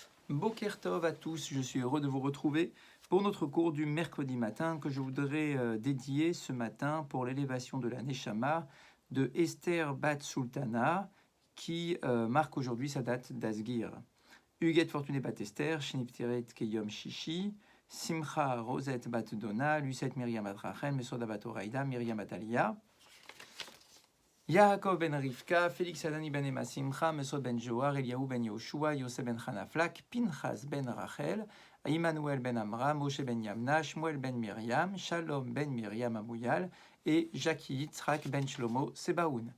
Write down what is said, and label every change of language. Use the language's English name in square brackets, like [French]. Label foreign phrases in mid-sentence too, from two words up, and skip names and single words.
[Hebrew] בוקר טוב [French] à tous, je suis heureux de vous retrouver pour notre cours du mercredi matin que je voudrais dédier ce matin pour l'élévation de la Neshama de Esther Bat Sultana qui marque aujourd'hui sa date d'Asgir. Huguette Fortuné Bat Esther, [Hebrew] שנפטרת כיום שישי, [French] Simcha Rosette Bat Dona, Lucette Myriam Bat Rachel, Mesoda Bat Oraïda, Myriam Bat Aliyah, Yaakov ben Rivka, Félix Adani ben Emma Simcha, Mesod ben Joar, Eliaou ben Yoshua, Yosef ben Hanaflak, Pinchas ben Rachel, Emmanuel ben Amram, Moshe ben Yamna, Shmuel ben Myriam, Shalom ben Myriam Amouyal et Jackie Yitzhak ben Shlomo Sebaoun.